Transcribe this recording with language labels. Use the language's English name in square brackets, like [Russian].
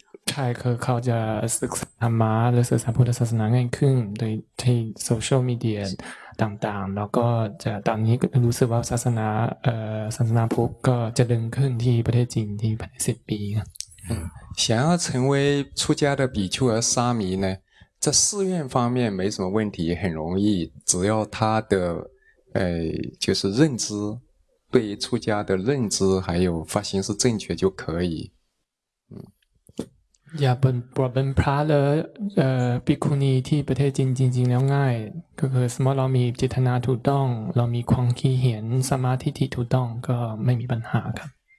[Thai] ใช่คือเขาจะศึกษาธรรมะหรือศึกษาพุทธศาสนาง่ายขึ้นโดยที่โซเชียลมีเดียต่างๆแล้วก็จะตอนนี้รู้สึกว่าศาสนาศาสนาพุทธก็จะดึงขึ้นที่ประเทศจีนที่ภายใน10ปี [Chinese] 想要成为出家的比丘和沙弥呢在寺院方面没什么问题，很容易，只要他的，就是认知，对于出家的认知还有发心是正确就可以。呀，本 [Thai] พระเลอบิคุณีที่ประเทศจีนจริงๆแล้วง่ายก็คือสมมติเรามีเจตนาถูกต้องเรามีความคิดเห็นสมาธิที่ถูกต้องก็ไม่มีปัญหาครับ